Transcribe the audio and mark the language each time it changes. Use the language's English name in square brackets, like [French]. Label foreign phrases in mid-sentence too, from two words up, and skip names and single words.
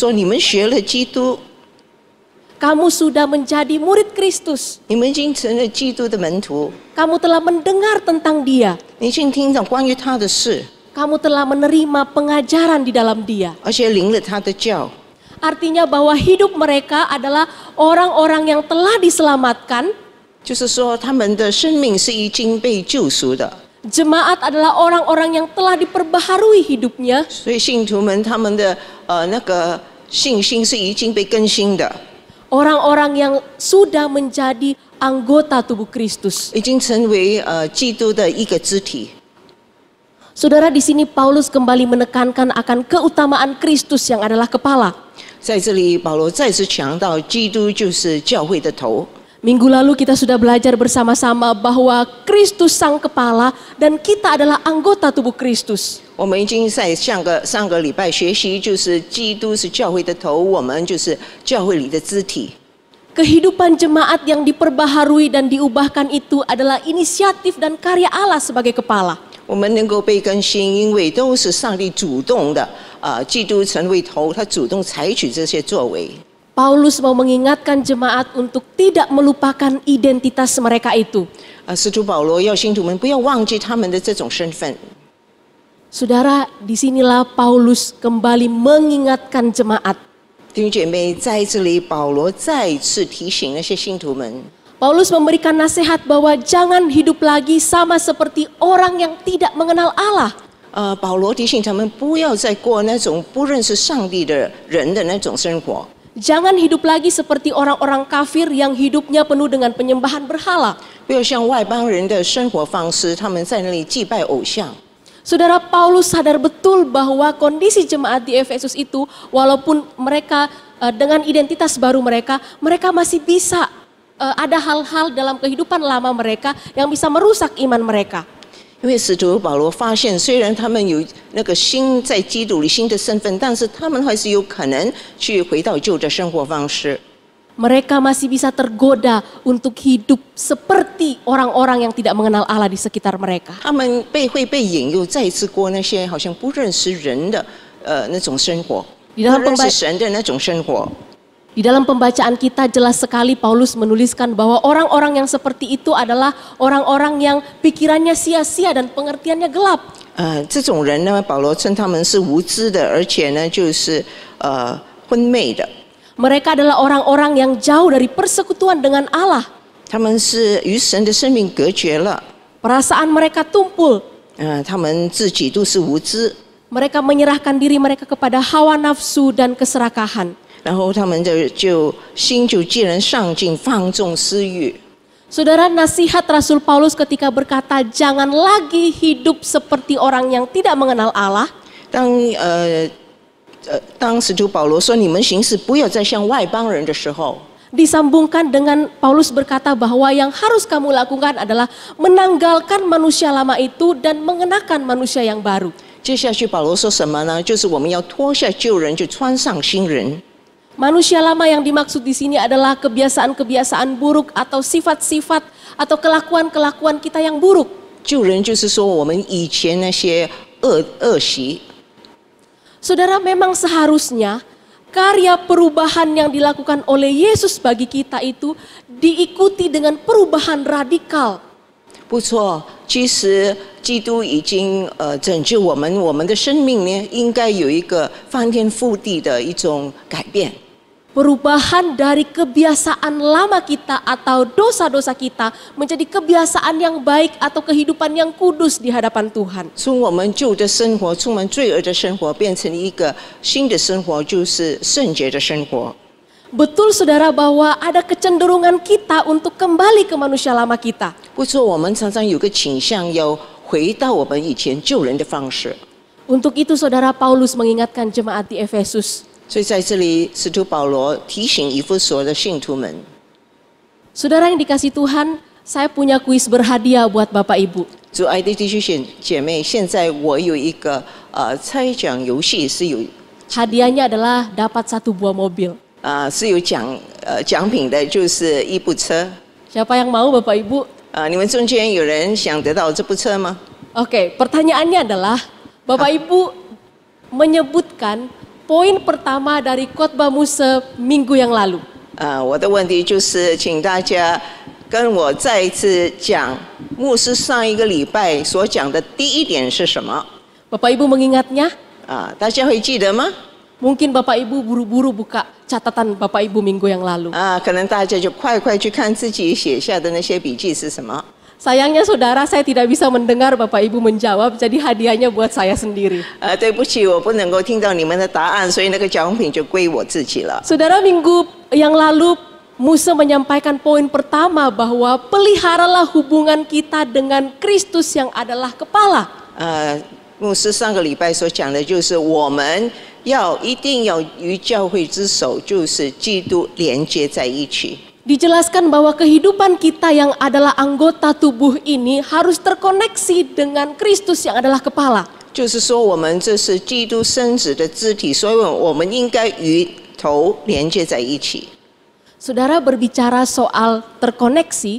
[Chinese] 在20节是这么说：你们学了基督， [Indonesian] kamu sudah menjadi murid Kristus. [Chinese] 你们已经成了基督的门徒， [Indonesian] Kamu telah mendengar tentang Dia. [Chinese] 你已经听到关于他的事， [Indonesian] Kamu telah menerima pengajaran di dalam Dia. [Chinese] 而且领了他的教。 [Indonesian] Artinya bahwa hidup mereka adalah orang-orang yang telah diselamatkan. [Chinese] 就是说，他们的生命是已经被救赎的。 [Indonesian] Jemaat adalah orang-orang yang telah diperbaharui hidupnya. [Chinese] 所以信徒们他们的那个信心是已经被更新的， [Indonesian] Orang-orang yang sudah menjadi anggota tubuh Kristus. [Chinese] 已经成为基督的一个肢体。 [Indonesian] Saudara, di sini Paulus kembali menekankan akan keutamaan Kristus yang adalah kepala. [Chinese] 在这里，保罗再次强调，基督就是教会的头。 [Indonesian] Minggu lalu kita sudah belajar bersama-sama bahwa Kristus sang kepala dan kita adalah anggota tubuh Kristus. [Chinese] 我们已经在上个礼拜学习，就是基督是教会的头，我们就是教会里的肢体。 [Indonesian] Kehidupan jemaat yang diperbaharui dan diubahkan itu adalah inisiatif dan karya Allah sebagai kepala. [Chinese] 我们能够被更新，因为都是上帝主动的。基督成为头，他主动采取这些作为。 [Indonesian] Paulus mau mengingatkan jemaat untuk tidak melupakan identitas mereka itu. [Chinese] 使徒保罗要信徒们不要忘记他们的这种身份。 [Indonesian] Saudara, disinilah Paulus kembali mengingatkan jemaat. [Chinese] 弟兄姐妹，在这里保罗再次提醒那些信徒们， [Indonesian] Paulus memberikan nasihat bahwa jangan hidup lagi sama seperti orang yang tidak mengenal Allah. [Chinese] 保罗提醒他们不要再过那种不认识上帝的人的那种生活。 [Indonesian] Jangan hidup lagi seperti orang-orang kafir yang hidupnya penuh dengan penyembahan berhala. [Chinese] 不要像外邦人的生活方式，他们在那里祭拜偶像。 [Indonesian] Saudara, Paulus sadar betul bahwa kondisi jemaat di Efesus itu, walaupun mereka dengan identitas baru mereka masih bisa ada hal-hal dalam kehidupan lama mereka yang bisa merusak iman mereka. [Chinese] 因为使徒保罗发现，虽然他们有那个新在基督里新的身份，但是他们还是有可能去回到旧的生活方式。 [Indonesian] Mereka masih bisa tergoda untuk hidup seperti orang-orang yang tidak mengenal Allah di sekitar mereka. [Chinese] 他们会被引诱，再一次过那些好像不认识人的那种生活，不认识神的那种生活。 [Indonesian] Di dalam pembacaan kita jelas sekali Paulus menuliskan bahwa orang-orang yang seperti itu adalah orang-orang yang pikirannya sia-sia dan pengertiannya gelap. [Chinese] 这种人呢，保罗称他们是无知的，而且呢就是昏昧的。 [Indonesian] Mereka adalah orang-orang yang jauh dari persekutuan dengan Allah. [Chinese] 他们是与神的生命隔绝了。 [Indonesian] Perasaan mereka tumpul. [Chinese] 他们自己都是无知。 [Indonesian] Mereka menyerahkan diri mereka kepada hawa nafsu dan keserakahan. [Chinese] 然后他们就心就既然上进，放纵私欲。 [Indonesian] Saudara, nasihat Rasul Paulus ketika berkata jangan lagi hidup seperti orang yang tidak mengenal Allah. [Chinese] 当使徒保罗说你们行事不要再像外邦人的时候， [Indonesian] Disambungkan dengan Paulus berkata bahwa yang harus kamu lakukan adalah menanggalkan manusia lama itu dan mengenakan manusia yang baru. [Chinese] 接下去保罗说什么呢？就是我们要脱下旧人，就穿上新人。 [Indonesian] Manusia lama yang dimaksud di sini adalah kebiasaan-kebiasaan buruk atau sifat-sifat atau kelakuan-kelakuan kita yang buruk. [Chinese] 旧人就是说我们以前那些恶习。 [Indonesian] Saudara, memang seharusnya karya perubahan yang dilakukan oleh Yesus bagi kita itu diikuti dengan perubahan radikal. [Chinese] 不错，其实基督已经拯救我们，我们的生命呢应该有一个翻天覆地的一种改变。 [Indonesian] Perubahan dari kebiasaan lama kita atau dosa-dosa kita menjadi kebiasaan yang baik atau kehidupan yang kudus di hadapan Tuhan. [Chinese] 从我们旧的生活，充满罪恶的生活，变成一个新的生活，就是圣洁的生活。 [Indonesian] Betul saudara bahwa ada kecenderungan kita untuk kembali ke manusia lama kita. [Chinese] 不错，我们常常有个倾向要回到我们以前救人的方式。 [Indonesian] Untuk itu saudara, Paulus mengingatkan jemaat di Efesus. [Chinese] 所以在这里，使徒保罗提醒以弗所的信徒们。 [Indonesian] Saudara yang dikasih Tuhan, saya punya kuis berhadiah buat Bapak Ibu. [Chinese] 主爱的弟兄姐妹，现在我有一个猜奖游戏，是有 [Indonesian] Hadiahnya adalah dapat 1 buah mobil. [Chinese] 是有奖品的，就是一部车。 [Indonesian] Siapa yang mau Bapak Ibu? [Chinese] 你们中间有人想得到这部车吗？ [Indonesian] Oke, pertanyaannya adalah Bapak Ibu menyebutkan poin pertama dari khotbah Musa minggu yang lalu. [Chinese] 我的问题就是请大家跟我再一次讲牧师上一个礼拜所讲的第一点是什么？ [Indonesian] Bapak Ibu mengingatnya? [Chinese] 大家会记得吗？ [Indonesian] Mungkin Bapak Ibu buru-buru buka catatan Bapak Ibu minggu yang lalu. [Chinese] 可能大家就快去看自己写下的那些笔记是什么。 [Indonesian] Sayangnya saudara, saya tidak bisa mendengar Bapak Ibu menjawab, jadi hadiahnya buat saya sendiri. [Chinese] 对不起，我不能够听到你们的答案，所以那个奖品就归我自己了。 [Indonesian] Saudara, minggu yang lalu Musa menyampaikan poin pertama bahwa peliharalah hubungan kita dengan Kristus yang adalah kepala. [Chinese] 牧师上个礼拜所讲的就是我们一定要与教会之手，就是基督连接在一起。 [Indonesian] Dijelaskan bahwa kehidupan kita yang adalah anggota tubuh ini harus terkoneksi dengan Kristus yang adalah kepala. [Chinese] 就是说，我们这是基督身子的肢体，所以我们应该与头连接在一起。 [Indonesian] Saudara berbicara soal terkoneksi,